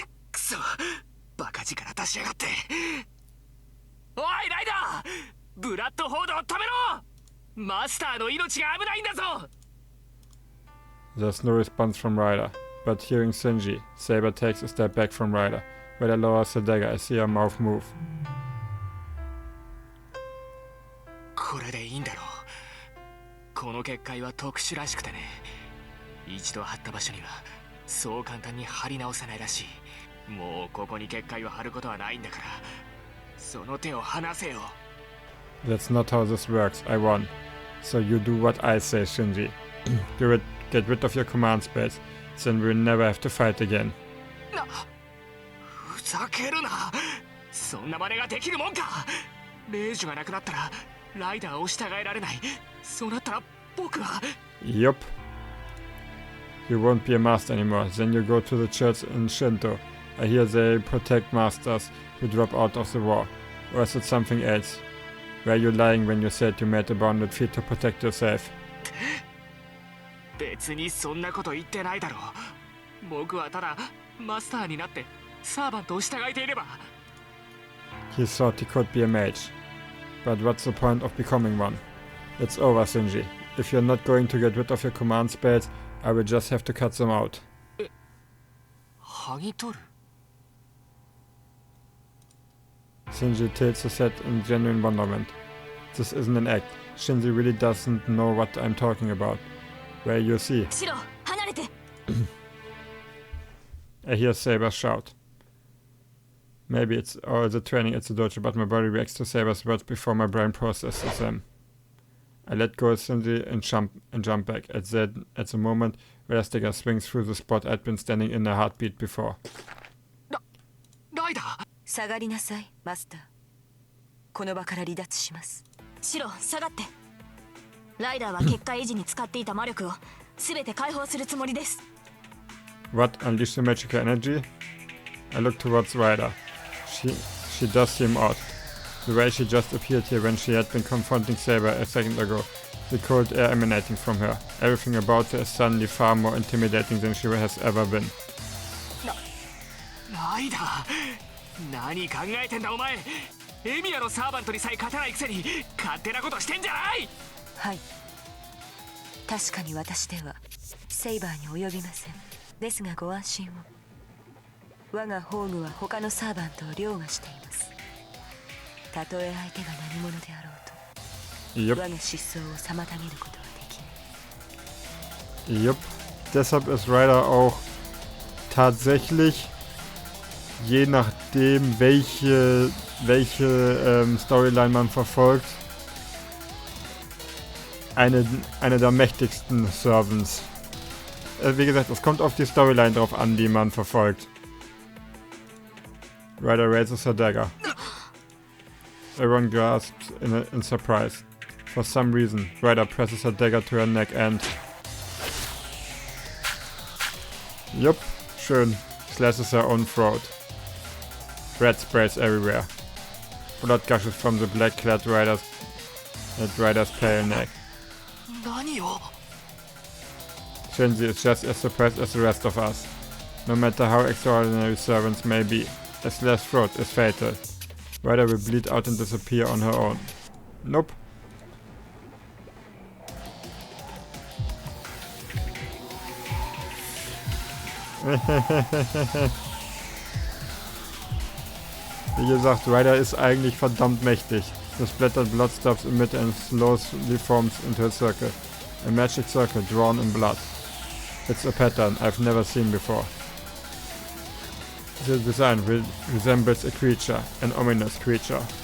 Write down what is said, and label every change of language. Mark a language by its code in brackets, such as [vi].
[ja] くそ、バカ力出しやがって。おいライダー、ブラッドフォードを止めろ。マスターの命が危ないんだぞ。 [en] There's no response from Ryder, but hearing Shinji, Saber takes a step back from Ryder. Ryder lowers the dagger. I see her mouth move. [ja] これでいいんだろう。この結界は特殊らしくてね。一度貼った場所にはそう簡単に貼り直せないらしい。もうここに結界を貼ることはないんだから、その手を離せよ。 [en] That's not how this works. I won. So you do what I say, Shinji. Get rid of your command space. Then we'll never have to fight again. [ja] ふざけるな。そんな真似ができるもんか。レイジがなくなったらライダーを従えられない。そうなったら僕は。 Yup. [en] You won't be a master anymore. Then you go to the church in Shinto. I hear they protect masters who drop out of the war. Or is it something else? Were you lying when you said you made a bond with Viel to protect yourself? [ja] 別にそんなこと言ってないだろう。僕はただマスターになってサーバントを従えていれば。 [en] He thought he could be a mage. But what's the point of becoming one? It's over, Shinji. If you're not going to get rid of your command spells, I will just have to cut them out. [ja] 剥ぎ取る? [en] Shinji tilts his head in genuine wonderment. This isn't an act. Shinji really doesn't know what I'm talking about. Where you see. [ja] シロ、離れて。 [en] I hear Saber shout. Maybe it's all the training at the dojo, but my body reacts to Saber's words before my brain processes them. I let go of Shinji and jump back. At the moment, Ryder's dagger swings through the spot I'd been standing in a heartbeat before. [ja] ライダー。下がりなさい、マスター。この場から離脱します。シロ、下がって。ライダーは結界維持に使っていた魔力を全て解放するつもりです。 [en] What? Unleash the magical energy? I look towards Ryder. She does seem odd. The way she just appeared here when she had been confronting Saber a second ago. The cold air emanating from her. Everything about her is suddenly far more intimidating than she has ever been. [ja] ライダー、何考えてんだお前。エミヤのサーバントにさえ勝てないくせに勝手なことしてんじゃない。はい。確かに私ではセイバーに及びません。ですがご安心を。我が宝具は他のサーバントを凌駕しています。たとえ相手が何者であろうと、我が失踪を妨げることはできない。 Jupp. [de] Deshalb ist Ryder auch tatsächlich, je nachdem welche Storyline man verfolgt, eine der mächtigsten Servants. Wie gesagt, es kommt auf die Storyline drauf an, die man verfolgt. [en] Ryder raises her dagger. Everyone gasps in surprise. For some reason, Ryder presses her dagger to her neck and... Yup, [de] schön. [en] Slashes her own throat. Red sprays everywhere. Blood gushes from the black-clad Ryder's pale neck. [ja] 何を? [en] Shinji is just as surprised as the rest of us. No matter how extraordinary servants may be, a slashed throat is fatal. Ryder will bleed out and disappear on her own. Nope. [de] Wie gesagt, Ryder ist eigentlich verdammt mächtig. [en] The splattered blood stops in mid and slowly forms into a circle. A magic circle drawn in blood. It's a pattern I've never seen before. The design resembles a creature, an ominous creature.